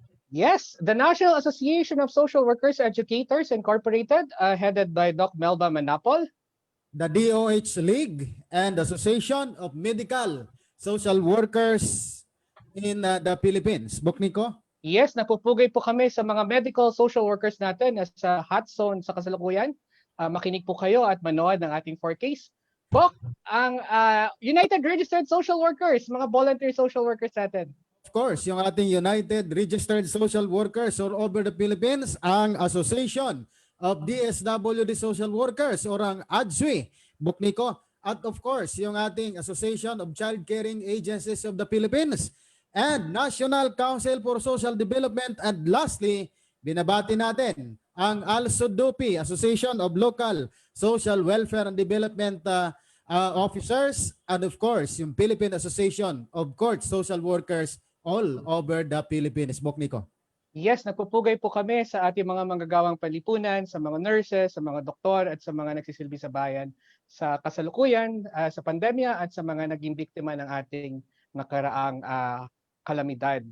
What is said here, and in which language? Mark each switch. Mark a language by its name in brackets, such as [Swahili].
[English] Yes, the National Association of Social Workers Educators Incorporated, headed by Doc Melba Manapol. The DOH League and Association of Medical Social Workers in the Philippines. [Filipino] Bokniko? Yes, napupugay po kami sa mga medical social workers natin na sa hot zone sa kasalukuyan. Makinig po kayo at manood ng ating 4Ks. Bok, ang United Registered Social Workers, mga volunteer social workers natin. Of course, yung ating United Registered Social Workers all over the Philippines, ang Association of DSWD Social Workers or ang ADSWI, Bokniko. At of course, yung ating Association of Child Caring Agencies of the Philippines and National Council for Social Development. And lastly, binabati natin ang ALSODOPI, Association of Local Social Welfare and Development Officers, and of course, yung Philippine Association of Court Social Workers all over the Philippines. Bokniko. Yes, nagpupugay po kami sa ating mga manggagawang palipunan, sa mga nurses, sa mga doktor at sa mga nagsisilbi sa bayan sa kasalukuyan, sa pandemya at sa mga naging biktima ng ating nakaraang kalamidad.